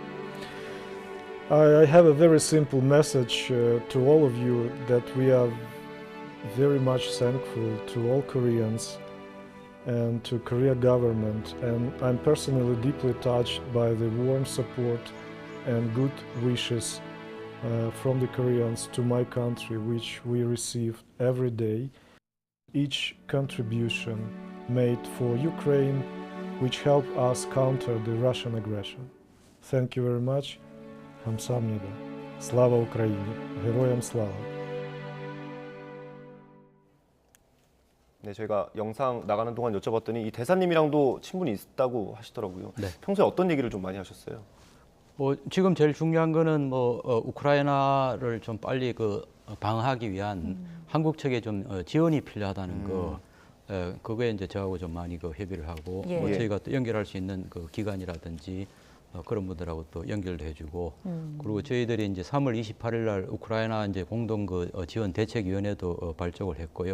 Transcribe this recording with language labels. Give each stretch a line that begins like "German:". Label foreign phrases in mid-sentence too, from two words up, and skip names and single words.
English: I have a very simple message to all of you, that we are very much thankful to all Koreans and to Korea government, and I'm personally deeply touched by the warm support and good wishes from the Koreans to my country, which we receive every day. Each contribution made for Ukraine, which help us counter the Russian aggression. Thank you very much.
Korean: 감사합니다.
Ukrainian: Слава Україні! Героям слава!
Korean: 네, 저희가 영상 나가는 동안 여쭤봤더니 이 대사님이랑도 친분이 있다고 하시더라고요. 평소에 어떤 얘기를 좀 많이 하셨어요? 뭐 지금 제일 중요한 거는 뭐 우크라이나를 좀 빨리 그 방어하기 위한 한국 측에 좀 지원이 필요하다는 거, 그거에 이제 저하고 좀 많이 그 협의를 하고 뭐 저희가 또 연결할 수 있는 그 기관이라든지 그런 분들하고 또 연결도 해주고, 그리고 저희들이 이제 3월 28일 날 우크라이나 이제 공동 그 지원 대책위원회도 발족을 했고요.